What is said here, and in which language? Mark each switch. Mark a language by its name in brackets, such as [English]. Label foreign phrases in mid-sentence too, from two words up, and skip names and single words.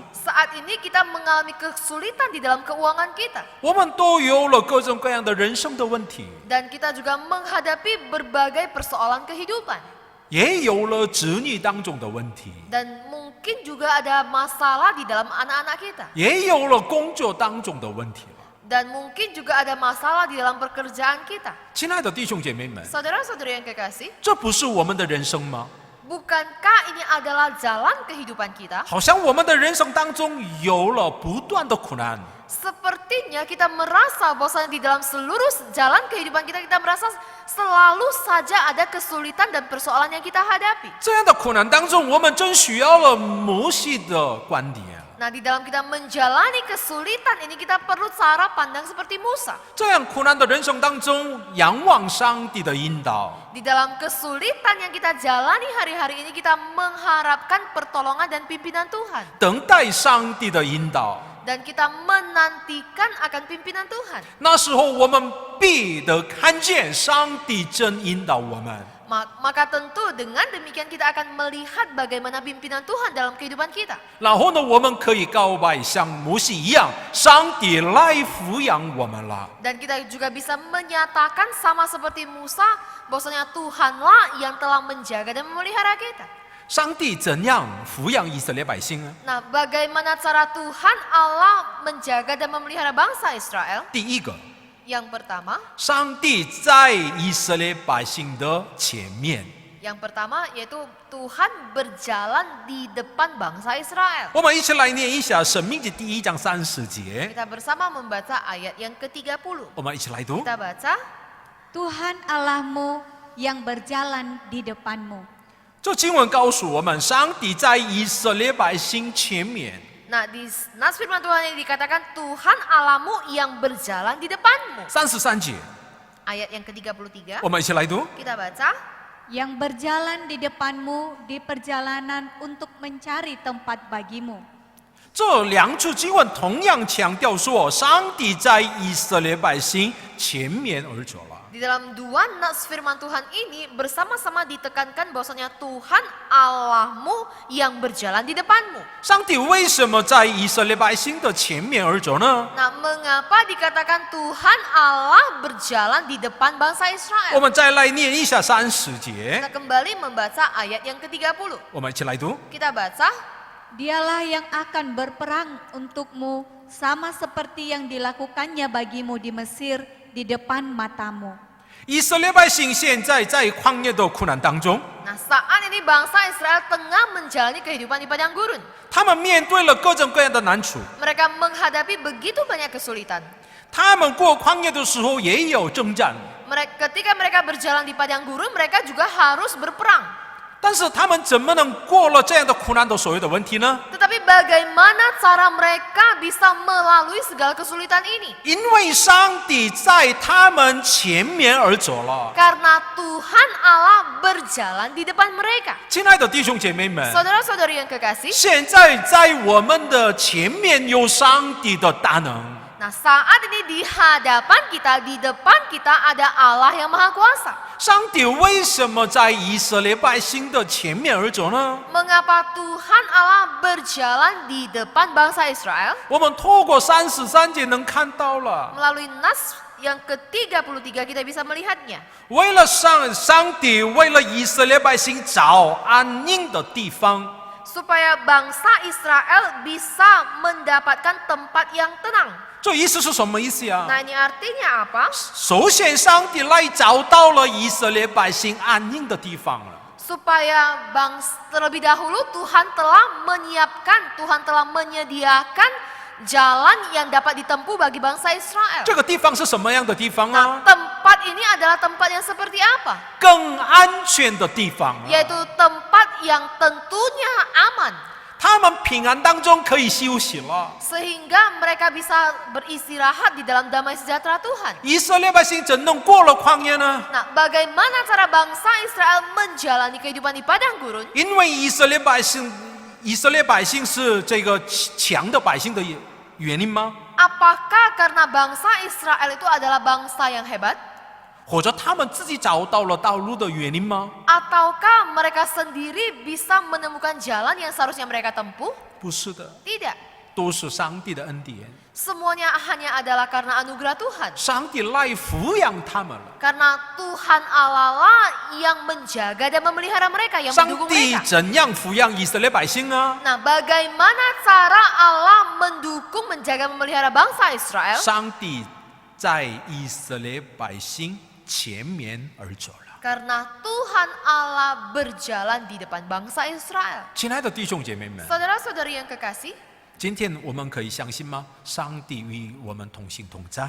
[Indonesian] Saat ini kita mengalami kesulitan di dalam keuangan kita. [Chinese] 我们都有了各种各样的人生的问题， [Indonesian] Dan kita juga menghadapi berbagai persoalan kehidupan. [Chinese] 也有了子女当中的问题， [Indonesian] Dan mungkin juga ada masalah di dalam anak-anak kita. [Chinese] 也有了工作当中的问题了。 [Indonesian] Dan mungkin juga ada masalah di dalam pekerjaan kita. [Chinese] 亲爱的弟兄姐妹们， [Indonesian] Saudara-saudari yang kekasih, [Chinese] 这不是我们的人生吗？ [Indonesian] bukankah ini adalah jalan kehidupan kita? [Chinese] 好像我们的人生当中有了不断的苦难， [Indonesian] Sepertinya kita merasa bahwa di dalam seluruh jalan kehidupan kita, kita merasa selalu saja ada kesulitan dan persoalan yang kita hadapi. [Chinese] 这样的苦难当中，我们真需要了摩西的观点。 [Indonesian] Nah, di dalam kita menjalani kesulitan ini, kita perlu cara pandang seperti Musa. [Chinese] 这样苦难的人生当中，仰望上帝的引导， [Indonesian] Di dalam kesulitan yang kita jalani hari-hari ini, kita mengharapkan pertolongan dan pimpinan Tuhan. [Chinese] 等待上帝的引导。 [Indonesian] Dan kita menantikan akan pimpinan Tuhan. [Chinese] 那时候，我们必得看见上帝真引导我们。 [Indonesian] Maka tentu dengan demikian kita akan melihat bagaimana pimpinan Tuhan dalam kehidupan kita. [Chinese] 然后呢，我们可以告白，像摩西一样，上帝来抚养我们了。 [Indonesian] Dan kita juga bisa menyatakan sama seperti Musa, bahwasanya Tuhanlah yang telah menjaga dan memelihara kita. [Chinese] 上帝怎样抚养以色列百姓呢？ [Indonesian] Nah, bagaimana cara Tuhan Allah menjaga dan memelihara bangsa Israel? [Chinese] 第一个， [Indonesian] Yang pertama, [Chinese] 上帝在以色列百姓的前面。 [Indonesian] yang pertama yaitu Tuhan berjalan di depan bangsa Israel. [Chinese] 我们一起来念一下《申命记》第1章30节。 [Indonesian] Kita bersama membaca ayat yang ke-30. [Chinese] 我们一起来读。 [Indonesian] Kita baca, Tuhan Allahmu yang berjalan di depanmu. [Chinese] 这经文告诉我们，上帝在以色列百姓前面。 [Indonesian] nah di nas firman Tuhan ini dikatakan Tuhan Allahmu yang berjalan di depanmu. [Chinese] 33节， [Indonesian] Ayat yang ke-33, [Chinese] 我们一起来读。 [Indonesian] kita baca, Yang berjalan di depanmu di perjalanan untuk mencari tempat bagimu. [Chinese] 这两处经文同样强调说，上帝在以色列百姓前面而走了。 [Indonesian] di dalam dua nas firman Tuhan ini bersama-sama ditekankan bahwasanya Tuhan Allahmu yang berjalan di depanmu. [Chinese] 上帝为什么在以色列百姓的前面而走呢？ [Indonesian] Nah, mengapa dikatakan Tuhan Allah berjalan di depan bangsa [Chinese] 我 [Indonesian] Israel? [Chinese] 们再来念一下30节， [Indonesian] Kita kembali membaca ayat yang ke-30. [Chinese] 我们一起来读。 [Indonesian] Kita baca, Dialah yang akan berperang untukmu sama seperti yang dilakukannya bagimu di Mesir di depan matamu. [Chinese] 以色列百姓现在在旷野的苦难当中， [Indonesian] nah saat ini bangsa Israel tengah menjalani kehidupan di padang gurun. [Chinese] 他们面对了各种各样的难处。 [Indonesian] Mereka menghadapi begitu banyak kesulitan. [Chinese] 他们过旷野的时候也有征战， [Indonesian] Ketika mereka berjalan di padang gurun, mereka juga harus berperang. [Chinese] 但是他们怎么能过了这样的苦难的所有的问题呢？ [Indonesian] Tetapi bagaimana cara mereka bisa melalui segala kesulitan ini? [Chinese] 因为上帝在他们前面而走了。 [Indonesian] Karena Tuhan Allah berjalan di depan mereka. [Chinese] 亲爱的弟兄姐妹们， [Indonesian] Saudara-saudari yang kekasih, [Chinese] 现在在我们的前面有上帝的大能。 [Indonesian] nah saat ini di hadapan kita, di depan kita ada Allah yang Maha Kuasa. [Chinese] 上帝为什么在以色列百姓的前面而走呢？ [Indonesian] Mengapa Tuhan Allah berjalan di depan bangsa Israel? [Chinese] 我们透过33节能看到了， [Indonesian] Melalui nas yang ke-33 kita bisa melihatnya. [Chinese] 为了上帝为了以色列百姓找安宁的地方， [Indonesian] Supaya bangsa Israel bisa mendapatkan tempat yang tenang. [Chinese] 这意思是什么意思啊？ [Indonesian] Nah ini artinya apa? [Chinese] 首先，上帝来找到了以色列百姓安宁的地方了。 [Indonesian] Supaya terlebih dahulu Tuhan telah menyiapkan, Tuhan telah menyediakan jalan yang dapat ditempuh bagi bangsa Israel. [Chinese] 这个地方是什么样的地方 [Indonesian] Nah [Chinese] 啊？ [Indonesian] tempat ini adalah tempat yang seperti apa? [Chinese] 更安全的地方啊！ [Indonesian] Yaitu tempat yang tentunya aman. [Chinese] 他们平安当中可以休息了。 [Indonesian] sehingga mereka bisa beristirahat di dalam damai sejahtera Tuhan. [Chinese] 以色列百姓怎能过了旷野呢？ [Indonesian] Nah, bagaimana cara bangsa Israel menjalani kehidupan di padang gurun? [Chinese] 因为以色列百姓是这个强的百姓的原因吗？ [Indonesian] Apakah karena bangsa Israel itu adalah bangsa yang hebat? [Chinese] 或者他们自己找到了道路的原因吗？ [Indonesian] Ataukah mereka sendiri bisa menemukan jalan yang seharusnya mereka tempuh? [Chinese] 不是的， [Indonesian] Tidak. [Chinese] 都是上帝的恩典。 [Indonesian] Semuanya hanya adalah karena anugerah Tuhan. [Chinese] 上帝来抚养他们了。 [Indonesian] Karena Tuhan Allah lah yang menjaga dan memelihara mereka, yang [Chinese] 上 [Indonesian] mendukung [Chinese] 帝 [Indonesian] mereka. [Chinese] 怎样抚养以色列百姓呢？ [Indonesian] Nah, bagaimana cara Allah mendukung, menjaga, memelihara bangsa Israel? [Chinese] 上帝在以色列百姓前面而走了。 [Indonesian] Karena Tuhan Allah berjalan di depan bangsa Israel. [Chinese] 亲爱的弟兄姐妹们， [Indonesian] Saudara-saudari yang kekasih, [Chinese] 今天我们可以相信吗？上帝与我们同行同在。